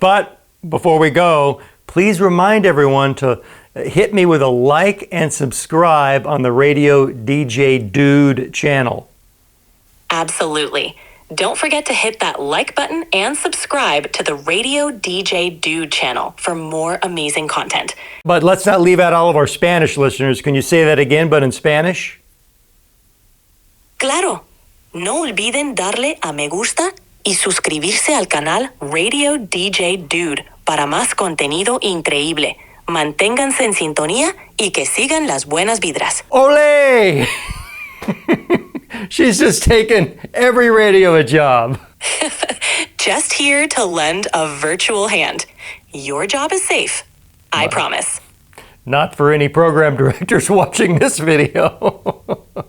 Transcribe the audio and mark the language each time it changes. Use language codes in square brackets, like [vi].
[en] But before we go, please remind everyone to hit me with a like and subscribe on the RadioDJ Dude channel. Absolutely. Don't forget to hit that like button and subscribe to the RadioDJ Dude channel for more amazing content. But let's not leave out all of our Spanish listeners. Can you say that again, but in Spanish? [es] Claro. No olviden darle a me gusta y suscribirse al canal RadioDJ Dude para más contenido increíble. Manténganse en sintonía y que sigan las buenas vibras. Ole! [en] She's just taken every radio a job. Just here to lend a virtual hand. Your job is safe. I promise. Not for any program directors watching this video.